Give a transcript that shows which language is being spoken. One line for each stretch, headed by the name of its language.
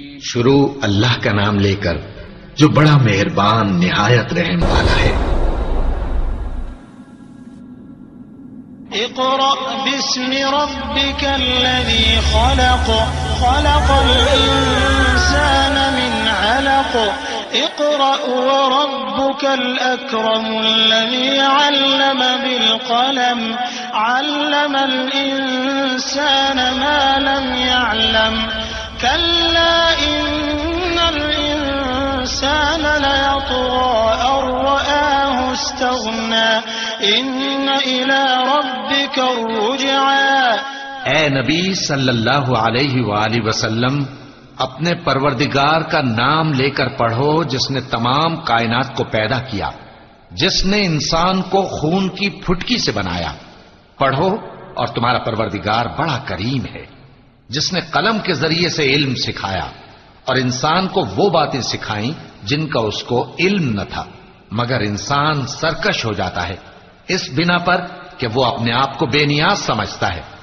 Urdu: شروع اللہ کا نام لے کر جو بڑا مہربان نہایت رحم والا ہے.
Arabic: اقرأ باسم ربك الذي خلق خلق الإنسان من علق اقرأ وربك الأكرم الذي علم بالقلم علم الإنسان ما لم يعلم كلا إن الإنسان ليطغى أن رآه استغنى إن إلى ربك الرجعى.
Urdu: اے نبی صلی اللہ علیہ وآلہ وسلم اپنے پروردگار کا نام لے کر پڑھو جس نے تمام کائنات کو پیدا کیا، جس نے انسان کو خون کی پھٹکی سے بنایا. پڑھو اور تمہارا پروردگار بڑا کریم ہے جس نے قلم کے ذریعے سے علم سکھایا اور انسان کو وہ باتیں سکھائیں جن کا اس کو علم نہ تھا، مگر انسان سرکش ہو جاتا ہے اس بنا پر کہ وہ اپنے آپ کو بے نیاز سمجھتا ہے.